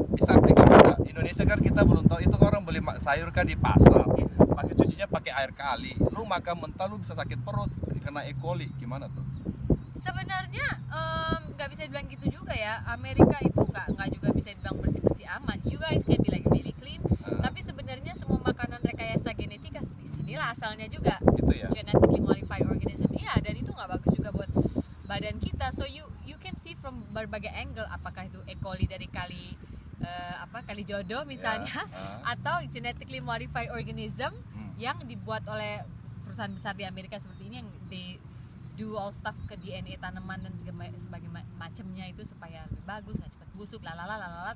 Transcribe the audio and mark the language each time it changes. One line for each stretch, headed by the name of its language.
Indonesian: Bisa Amerika beda. Indonesia kan kita belum tahu, itu orang beli sayur kan di pasar. Ya. Pakai cucinya pakai air kali. Lu makan mentah lu bisa sakit perut, kena E. coli. Gimana tuh? Sebenarnya nggak bisa dibilang gitu juga ya. Amerika itu nggak juga bisa dibilang bersih aman.
English: You guys can be like really clean.
Indonesian: Tapi sebenarnya semua makanan rekayasa genetika di sinilah asalnya juga. Gitu ya.
English: Genetically modified organism.
Indonesian: Iya, dan itu nggak bagus juga buat badan kita.
English: So you can see from
Indonesian: berbagai angle, apakah itu E. coli dari kali kali jodoh misalnya, Ya.
English: atau genetically modified organism Hmm.
Indonesian: yang dibuat oleh perusahaan besar di Amerika seperti ini, yang
English: they do all stuff
Indonesian: ke DNA tanaman dan sebagai macamnya itu supaya lebih bagus, nggak cepat busuk, lalala.